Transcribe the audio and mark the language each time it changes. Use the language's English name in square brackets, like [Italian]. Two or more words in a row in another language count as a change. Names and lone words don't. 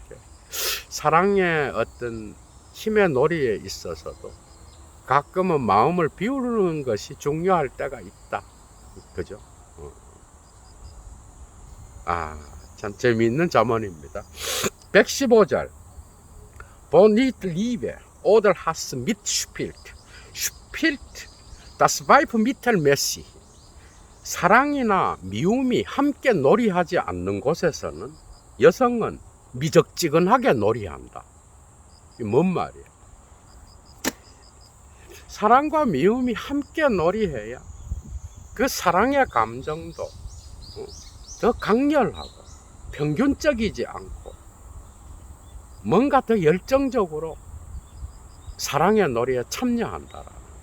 [Korean] 사랑의 어떤 힘의 놀이에 있어서도 가끔은 마음을 비우는 것이 중요할 때가 있다. 그죠? 참 재미있는 잠언입니다. 115절. [German] Wo nicht Liebe oder Hass mitspielt, spielt das Weib mittelmäßig. [Korean] 사랑이나 미움이 함께 놀이하지 않는 곳에서는 여성은 미적지근하게 놀이한다. 이게 뭔 말이야? 사랑과 미움이 함께 놀이해야 그 사랑의 감정도 더 강렬하고 평균적이지 않고 뭔가 더 열정적으로 사랑의 놀이에 참여한다라는 거야.